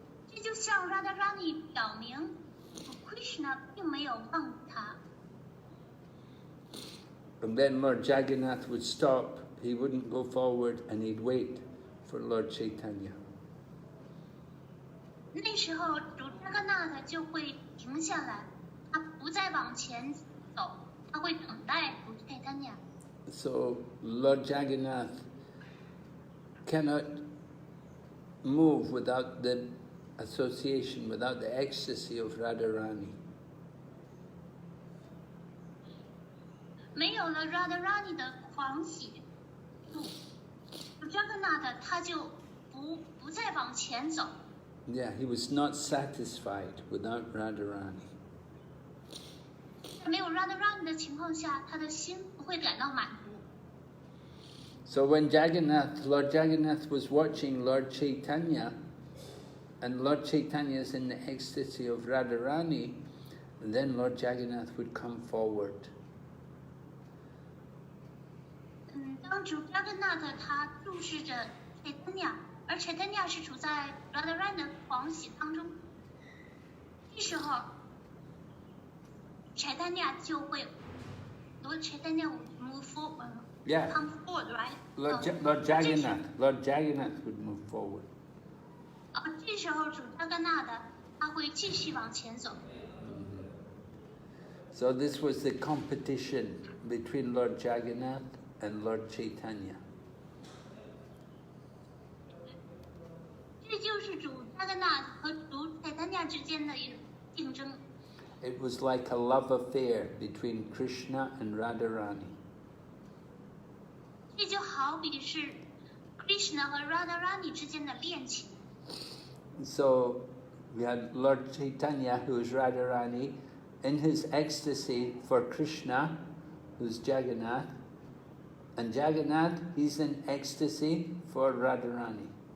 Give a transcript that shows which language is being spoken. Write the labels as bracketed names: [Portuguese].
[Chinese] 这就向 Radharani 表明 Krishna 并没有忘记他。 [English] And then Lord Jagannath would stop, he wouldn't go forward, and he'd wait for Lord Chaitanya. [Chinese] 那时候主 Jagannath 就会停下来，他不再往前走，他会等待主 Caitanya。 [English] So Lord Jagannath cannot move without the association, without the ecstasy of Radharani. [Chinese] 没有了 Radharani 的狂喜，主 Jagannath 他就不再往前走。 [English] Yeah, he was not satisfied without Radharani. [Chinese] 在没有 Radharani 的情况下，他的心不会感到满足。 [English] So when Lord Jagannath was watching Lord Chaitanya, and Lord Chaitanya is in the ecstasy of Radharani, then Lord Jagannath would come forward. [Chinese] 当主 Jagannath 他注视着 Caitanya， 而 Caitanya 是处在 Radharani 的狂喜当中，这时候 Caitanya 就会 [English] Lord Caitanya would move forward. Yeah. Come forward, right? Lord Jagannath would move forward. [Chinese] 这时候主 Jagannath 他会继续往前走。 [English] So this was the competition between Lord Jagannath and Lord Chaitanya. [Chinese] 这就是主 Jagannath 和主 Caitanya 之间的一种竞争。 [English] It was like a love affair between Krishna and Radharani. [Chinese] 这就好比是 Krishna 和 Radharani 之间的恋情。 [English] So we had Lord Chaitanya, who is Radharani, in his ecstasy for Krishna, who's Jagannath. And Jagannath, he's in ecstasy for Radharani.